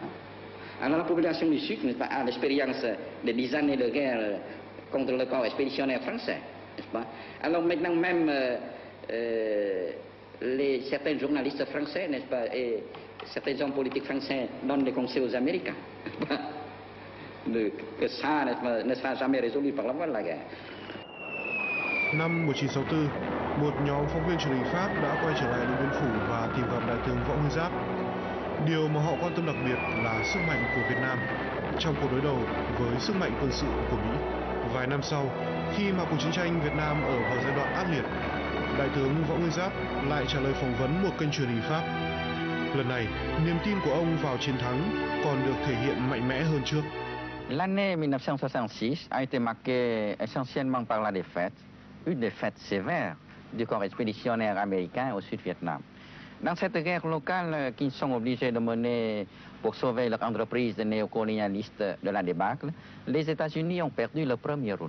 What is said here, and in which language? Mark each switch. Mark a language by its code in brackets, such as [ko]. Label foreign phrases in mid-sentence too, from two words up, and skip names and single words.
[fr] Alors la population du Sud, n'est-ce pas, a l'expérience de 10 années de guerre contre le corps expéditionnaire français, n'est-ce pas. Alors maintenant même, certains journalistes français, n'est-ce pas, et certains hommes politiques français donnent des conseils aux Américains, que ça ne sera jamais résolu par la voie de la guerre. [vi] Năm 1964, một nhóm phóng viên truyền hình Pháp đã quay trở lại Điện Biên Phủ và tìm gặp đại tướng Võ Nguyên Giáp. Điều mà họ quan tâm đặc biệt là sức mạnh của Việt Nam trong cuộc đối đầu với sức mạnh quân sự của Mỹ. Vài năm sau, khi mà cuộc chiến tranh Việt Nam ở vào giai đoạn ác liệt, đại tướng Võ Nguyên Giáp lại trả lời phỏng vấn một kênh truyền hình Pháp. Lần này, niềm tin của ông vào chiến thắng còn được thể hiện mạnh mẽ hơn trước. [fr] L'année 1966 a été marquée essentiellement par la défaite, une défaite sévère du corps expéditionnaire américain au Sud-Vietnam. Dans cette guerre locale qu'ils sont obligés de mener pour sauver leur entreprise de néocolonialiste de la débâcle, les États-Unis ont perdu le premier round.